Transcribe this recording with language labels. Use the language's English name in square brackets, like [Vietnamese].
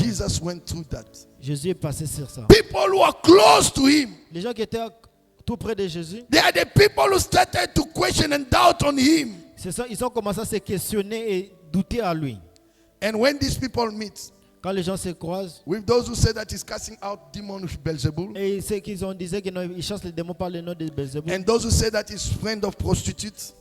[English] Jesus went through that. [French] Jésus est passé sur ça. [English] People who are close to him, [French] Les gens qui étaient tout près de Jésus, [English] they are the people who started to question and doubt on him. [French] c'est ça, ils ont commencé à se questionner et douter à lui. [English] And when these people meet [French] Quand les gens se croisent, [English] with those who say that he's casting out demons with Beelzebul, [French] et ceux qui ont disait qu'ils chassent les démons par le nom de Belzébuth, [English] and those who say that he's friend of prostitutes,